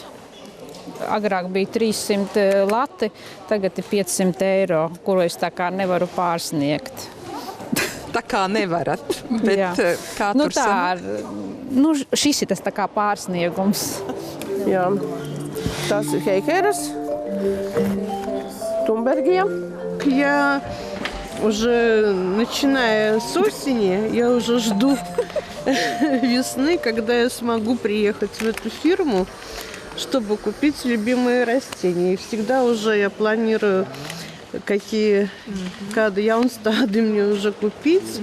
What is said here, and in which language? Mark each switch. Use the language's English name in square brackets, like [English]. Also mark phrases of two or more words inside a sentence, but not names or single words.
[Latvian] Agrāk bija 300 lati, tagad ir 500 eiro, kuru es tā kā nevaru pārsniegt. Tā kā nevarat, bet jā. Kā tur sanāk? Šis ir tas tā kā pārsniegums. Jā, tas ir Heikeras, [Russian] Тумбергия. Я уже, начиная с осени, я уже жду весны, когда я смогу приехать в эту фирму, чтобы купить любимые растения. И всегда уже я планирую, какие яунстады мне уже купить.